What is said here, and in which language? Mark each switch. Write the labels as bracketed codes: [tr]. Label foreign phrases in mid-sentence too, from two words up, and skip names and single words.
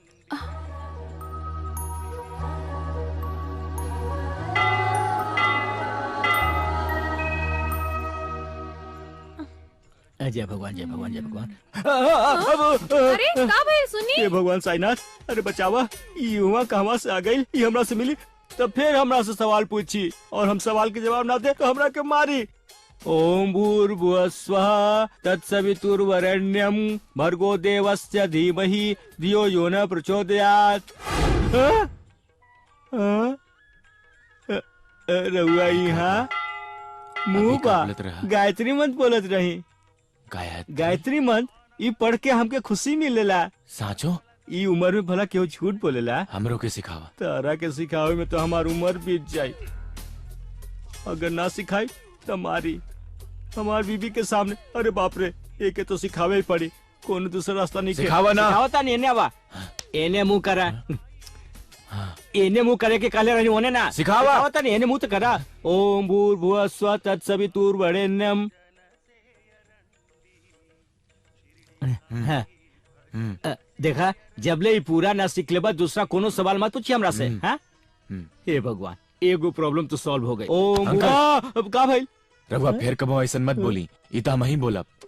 [bho] जय भगवान जय भगवान जय भगवान। अरे का भइल सुनी? हे भगवान साईनाथ, अरे बचावा, ई हुआ कहवा से आ गई? ई हमरा से मिली तो फिर हमरा से सवाल पूछी और हम सवाल के जवाब ना दे तो हमरा के मारी। [sa] ओम भूर्भुवः स्वः तत्सवितुर्वरेण्यं भर्गो देवस्य धीमहि धियो यो न प्रचोदयात्। [bho] रहुआ यहाँ मुँह पा गायत्री मंत्र बोलत रही। गायत्री मंत्र ई पढ़ के हमके खुशी मिलेला। साचो? ई उम्र में भला केहू झूठ बोलेला? हमरो के सिखावा। तारा के सिखावे में तो हमार उम्र बीत जाई। अगर ना सिखाई तो मारी हमार बीबी के सामने। अरे बाप रे, एके तो सिखावे ही पड़ी, कोनो दूसरा रास्ता नहीं। सिखावा ना। सिखावता नहीं एने बा, एने मुंह करा। एने मुंह करे के काले रहनी होने ना। सिखावता नहीं, एने मुंह तो करा। [sa] ओम भूर्भुवः स्वः तत्सवितुर्वरेण्यं। [bho] देखा, जबले ही पूरा ना सीख लेबा दूसरा कोनो सवाल मत पूछी हमरा से। हाँ? हे भगवान, एगो प्रॉब्लम तो सॉल्व हो गई। ओम अब का भाई? रघुआ फिर कबो ऐसा मत बोली, इता हम ही बोलब।